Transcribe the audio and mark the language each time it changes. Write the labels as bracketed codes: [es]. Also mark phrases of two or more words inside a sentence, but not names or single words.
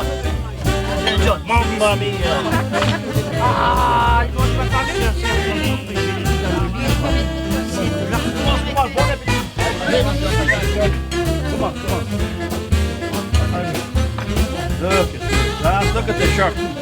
[fr] Un John. [it] Mamma mia. [fr] Ah, il doit pas Bon appétit. [en] Come on. Look at the shark.